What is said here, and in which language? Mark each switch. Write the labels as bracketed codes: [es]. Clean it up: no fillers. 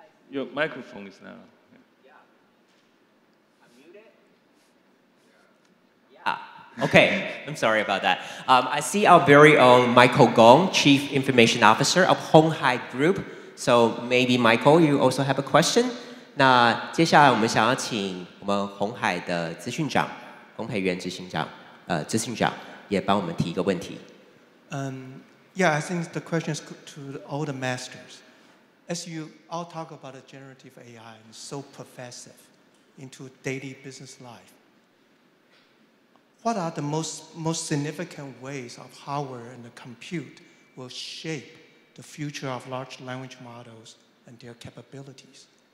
[en] Your microphone is now. Okay, I'm sorry about that. I see our very own Michael Gong, Chief Information Officer of Honghai Group. So maybe Michael, you also have a question? [zh] 那接下来我们想要请我们鸿海的资讯长龚培元执行长，资讯长也帮我们提一个问题。 [en] Yeah, I think the question is to all the masters. As you all talk about a generative AI and so pervasive into daily business life, what are the most significant ways of hardware and the compute will shape the future of large language models and their capabilities?